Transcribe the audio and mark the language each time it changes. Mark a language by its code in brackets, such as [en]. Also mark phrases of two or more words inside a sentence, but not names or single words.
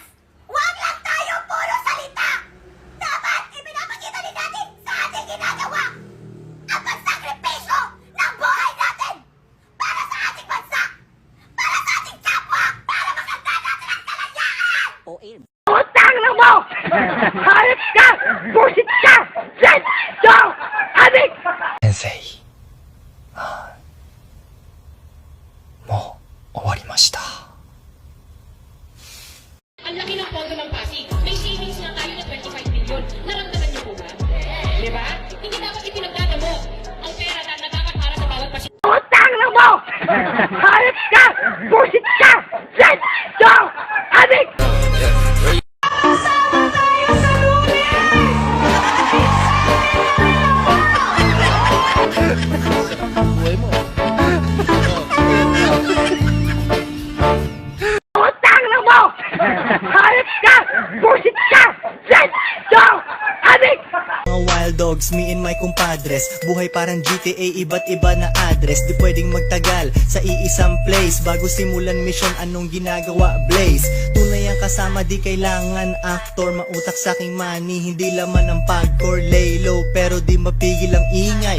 [tl] Huwag lang tayo puro salita! Dapat ipinapakita din natin sa ating ginagawa ang pagsakripisyo ng buhay natin para sa ating bansa, para sa ating kapwa, para makanta natin ang kalayaan! Utang na mo! Hayop ka! Busit ka! Zen! Do! Adik! [ja] 先生、もう終わりました。 [tl] Ang laki ng pondo ng Pasig. May savings na tayo na 25 billion. Naramdaman niyo po ba? Di ba? Hindi dapat ipinagdadamo ang pera na dapat para sa bawat Pasig. Utang na mo! Hayop ka! Busit ka! Zen! Do! Adik! Utang na mo! Hayop ka! Busit ka! Zen! Do! Adik! [en] Mga wild dogs, me and my compadres. [tl] Buhay parang GTA, iba't iba na address. Di pwedeng magtagal sa iisang place. Bago simulan mission, anong ginagawa, Blaze? Tunay ang kasama, di kailangan actor. Mautak sa aking money, hindi laman ang pagcore. [en] Lay low, [tl] pero di mapigil ang ingay.